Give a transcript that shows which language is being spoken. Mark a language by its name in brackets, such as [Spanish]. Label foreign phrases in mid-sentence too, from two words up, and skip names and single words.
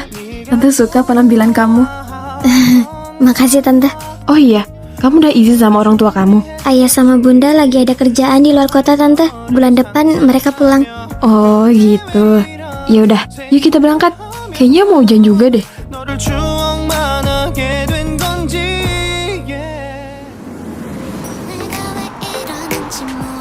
[Indonesian] Tante suka penampilan kamu. Makasih tante. Oh iya, kamu udah izin sama orang tua kamu? Ayah sama bunda lagi ada kerjaan di luar kota tante. Bulan depan mereka pulang. Oh gitu. Ya udah, yuk kita berangkat. Kayaknya mau hujan juga deh. [Korean] 너를 추억만 하게 된 건지 yeah. 내가 왜 이러는지